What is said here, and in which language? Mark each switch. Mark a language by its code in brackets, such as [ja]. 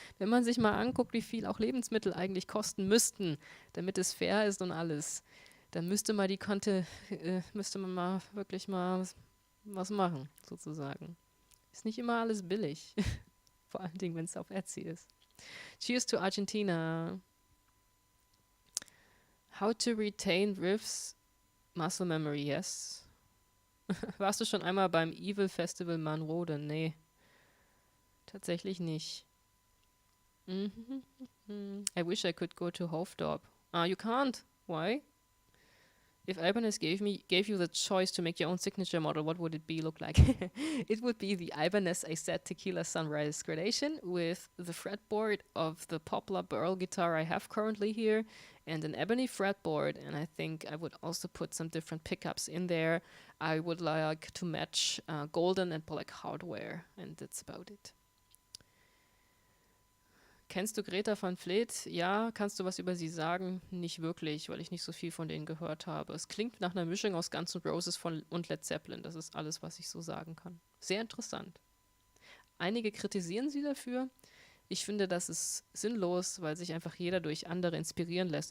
[de] Wenn man sich mal anguckt, wie viel auch Lebensmittel eigentlich kosten müssten, damit es fair ist und alles, dann müsste man müsste man mal wirklich mal was machen, sozusagen. Ist nicht immer alles billig. Vor allen Dingen, wenn es auf Etsy ist. [en] Cheers to Argentina. How to retain riffs, muscle memory, yes. [de] Warst du schon einmal beim Evil Festival Manrode? Nee. Tatsächlich nicht. [en] I wish I could go to Hofdorp. You can't. Why? If Ibanez gave you the choice to make your own signature model, what would it look like? It would be the Ibanez AZ Tequila Sunrise Gradation with the fretboard of the Poplar Burl guitar I have currently here and an ebony fretboard, and I think I would also put some different pickups in there. I would like to match golden and black hardware, and that's about it. [de] Kennst du Greta van Fleet? Ja. Kannst du was über sie sagen? Nicht wirklich, weil ich nicht so viel von denen gehört habe. Es klingt nach einer Mischung aus Guns N' Roses und Led Zeppelin. Das ist alles, was ich so sagen kann. Sehr interessant. Einige kritisieren sie dafür. Ich finde, das ist sinnlos, weil sich einfach jeder durch andere inspirieren lässt.